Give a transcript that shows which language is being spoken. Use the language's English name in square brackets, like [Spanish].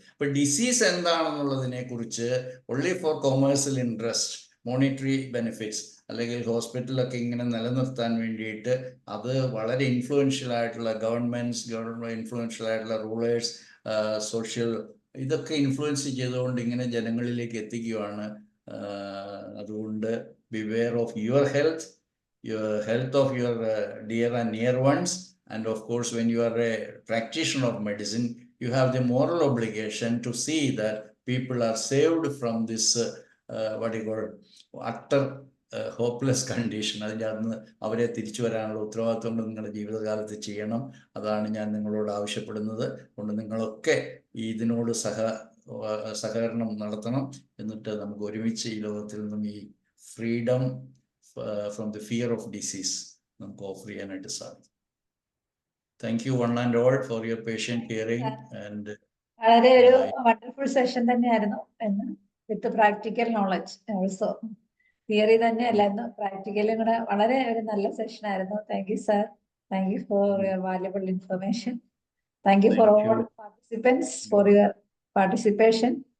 [Malayalam] അപ്പൊ ഡിസീസ് എന്താണെന്നുള്ളതിനെ കുറിച്ച് only four commercial interest, monetary benefits, അല്ലെങ്കിൽ ഹോസ്പിറ്റലൊക്കെ ഇങ്ങനെ നിലനിർത്താൻ വേണ്ടിയിട്ട് അത് വളരെ ഇൻഫ്ലുവൻഷ്യൽ ആയിട്ടുള്ള ഗവൺമെന്റ് ഇൻഫ്ലുവൻഷ്യൽ ആയിട്ടുള്ള റൂളേഴ്സ്, സോഷ്യൽ ഇതൊക്കെ ഇൻഫ്ലുവൻസ് ചെയ്തുകൊണ്ട് ഇങ്ങനെ ജനങ്ങളിലേക്ക് എത്തിക്കുകയാണ്. [English] അതുകൊണ്ട് beware of your health of your dear and near ones. And of course, when you are a practitioner of medicine, you have the moral obligation to see that people are saved from this, what you call, utter hopeless condition. [Malayalam] അതിൻ്റെ അന്ന് അവരെ തിരിച്ചു വരാനുള്ള ഉത്തരവാദിത്വം നിങ്ങളുടെ ജീവിതകാലത്ത് ചെയ്യണം. അതാണ് ഞാൻ നിങ്ങളോട് ആവശ്യപ്പെടുന്നത്. അതുകൊണ്ട് നിങ്ങളൊക്കെ ഇതിനോട് സഹകരണം നടത്തണം. എന്നിട്ട് നമുക്ക് ഒരുമിച്ച് ഈ ലോകത്തിൽ നിന്നും ഈ [English] freedom from the fear of disease [Malayalam] നമുക്ക് ഓഫർ ചെയ്യാനായിട്ട് സാധിക്കും. [English] Thank you one and all for your patient hearing and [Malayalam] വളരെ ഒരു വണ്ടർഫുൾ സെഷൻ തന്നെയായിരുന്നു എന്ന്, [English] With practical knowledge also. [Malayalam] തിയറി തന്നെ അല്ലായിരുന്നു, പ്രാക്ടിക്കലും കൂടെ വളരെ ഒരു നല്ല സെഷൻ ആയിരുന്നു. [English] Thank you sir. Thank you for your valuable information. Thank you for all participants for your participation.